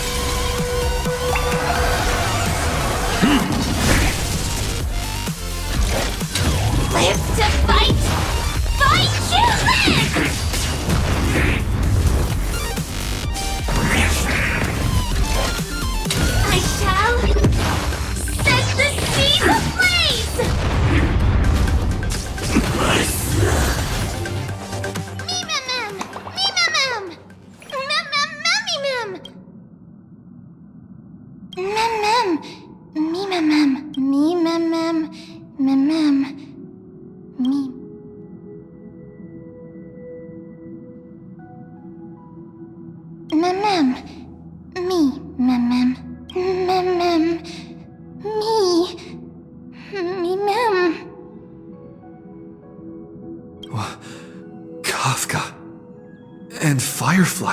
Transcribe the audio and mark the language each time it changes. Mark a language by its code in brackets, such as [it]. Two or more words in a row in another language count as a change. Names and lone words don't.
[en] Live to fight! Fight to live! I shall set the seas ablaze! Mimimim! Mimimim! Mimimim! Mimimim! Mimimim! Mimimim! Mimim! Mim. Mimim. Me. Mimim. Mimim. Me. Mimim. Kafka. And Firefly.